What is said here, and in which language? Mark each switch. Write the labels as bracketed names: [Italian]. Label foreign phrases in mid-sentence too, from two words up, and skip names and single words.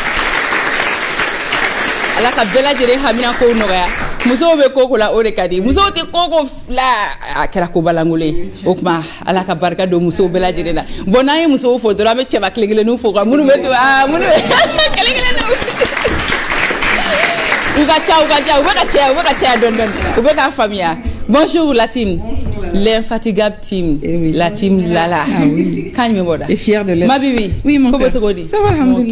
[Bambara] ala ka bɛɛ lajɛlen haminakow nɔgɔya musow bɛ koko la o de ka di musow tɛ koko fila a kɛra kobalankolon ye o tuma ala ka barika don musow bɛɛ lajɛlen na bon n'an ye musow fo dɔrɔn an bɛ cɛba kelen-kelenninw fo ka minnu bɛ to minnu bɛ kelen-kelenninw u ka ca u bɛ ka caya dɔɔni u bɛ k'a faamuya [French] bonjour la team l'infatigable team la team Lala [Bambara] kan jumɛn b'o da [French] et fier de l'être ma bibi oui mon [Bambara] ko bɛ cogo di [French] ça va alhamdulillah